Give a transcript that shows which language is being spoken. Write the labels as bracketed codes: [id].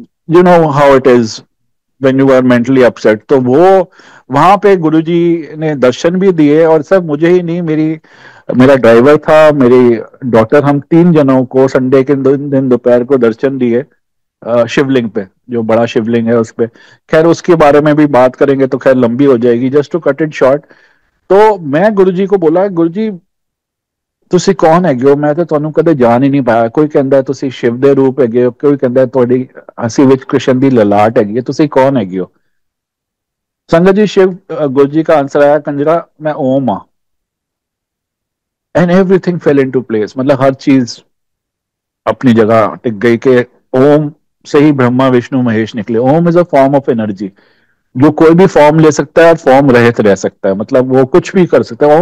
[en] You know how it is when you are mentally upset. [hi] तो वो वहां पे गुरुजी ने दर्शन भी दिए, और सब मुझे ही नहीं, मेरा ड्राइवर था, मेरी डॉटर, हम 3 जनों को संडे के दिन दोपहर को दर्शन दिए शिवलिंग पे, जो बड़ा शिवलिंग है उस पे। खैर उसके बारे में भी बात करेंगे तो खैर लंबी हो जाएगी, [en] Just to cut it short. [hi] तो मैं गुरुजी को बोला, गुरुजी [pa] ਤੁਸੀਂ ਕੌਣ ਹੈਗੇ ਹੋ? ਮੈਂ ਤਾਂ ਤੁਹਾਨੂੰ ਕਦੇ ਜਾਣ ਹੀ ਨਹੀਂ ਪਾਇਆ। ਕੋਈ ਕਹਿੰਦਾ ਤੁਸੀਂ शिव ਦੇ ਰੂਪ ਹੈਗੇ ਹੋ, ਕੋਈ ਕਹਿੰਦਾ ਤੁਹਾਡੀ ਹੱਸੀ ਵਿੱਚ ਕ੍ਰਿਸ਼ਨ ਦੀ ਲਲਾਟ ਹੈਗੀ ਹੈ, ਤੁਸੀਂ ਕੌਣ ਹੈਗੇ ਹੋ? [hi] संगत जी, शिव गुरु जी का आंसर आया, [pa] कंजरा मैं ओम हाँ। [en] And everything fell into place. [hi] मतलब हर चीज अपनी जगह टिक गई कि ओम से ही ब्रह्मा विष्णु महेश निकले। [en] Om is a form of energy, [hi] जो कोई भी फॉर्म ले सकता है, फॉर्म रहित रह सकता है, मतलब वो कुछ भी कर सकता है।